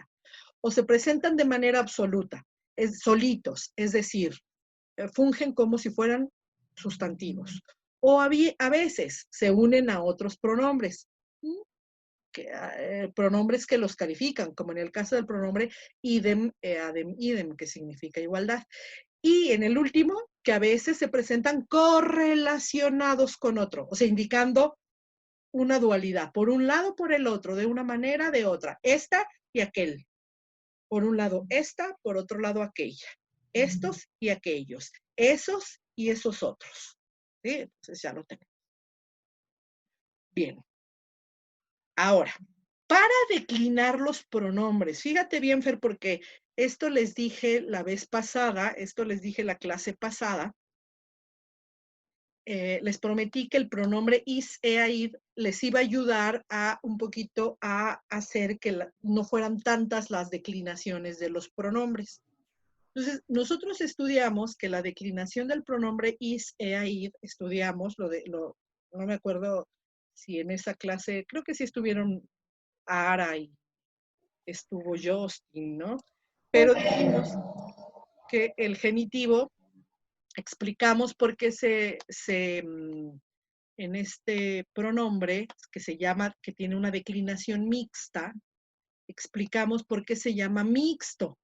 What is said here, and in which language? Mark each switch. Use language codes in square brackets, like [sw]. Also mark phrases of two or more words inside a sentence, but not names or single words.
[es] O se presentan de manera absoluta, solitos, es decir, fungen como si fueran sustantivos. O a veces se unen a otros pronombres, pronombres que los califican, como en el caso del pronombre [la] idem, adem, idem, [es] que significa igualdad. Y en el último, que a veces se presentan correlacionados con otro, o sea, indicando una dualidad, por un lado, por el otro, de una manera, de otra, esta y aquel. Por un lado esta, por otro lado aquella. Estos y aquellos. Esos y esos otros. ¿Sí? Entonces ya lo tenemos. Bien. Ahora, para declinar los pronombres, fíjate bien, Fer, porque esto les dije la vez pasada, esto les dije la clase pasada, les prometí que el pronombre [la] is, ea, id [es] les iba a ayudar a un poquito a hacer que no fueran tantas las declinaciones de los pronombres. Entonces, nosotros estudiamos que la declinación del pronombre [la] is, ea, id, [es] estudiamos no me acuerdo si en esa clase, creo que sí estuvieron Ara y estuvo Justin, ¿no? Pero dijimos que el genitivo, explicamos por qué en este pronombre que tiene una declinación mixta, explicamos por qué se llama mixto.